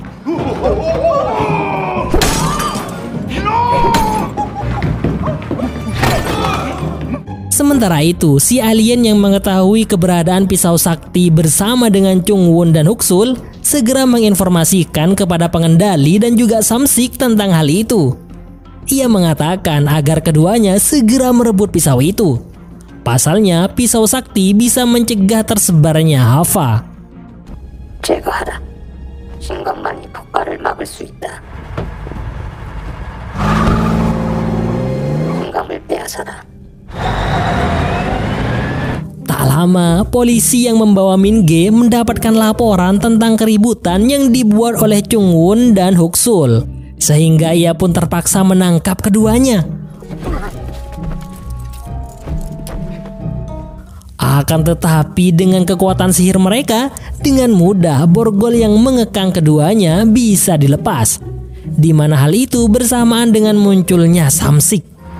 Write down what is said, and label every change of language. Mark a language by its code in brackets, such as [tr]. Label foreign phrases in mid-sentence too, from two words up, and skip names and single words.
[id] Sementara itu, si alien yang mengetahui keberadaan pisau sakti bersama dengan Chung Won dan Huksul segera menginformasikan kepada pengendali dan juga Samsik tentang hal itu. Ia mengatakan agar keduanya segera merebut pisau itu. Pasalnya, pisau sakti bisa mencegah tersebarnya Hava. [ko] 제거하라. 순간만이 폭발을 막을 수 있다. 공감을 빼앗아라. [id] Tak lama, polisi yang membawa Min Ge mendapatkan laporan tentang keributan yang dibuat oleh Chung Won dan Huksul, sehingga ia pun terpaksa menangkap keduanya. Akan tetapi dengan kekuatan sihir mereka, dengan mudah borgol yang mengekang keduanya bisa dilepas, di mana hal itu bersamaan dengan munculnya Samsik.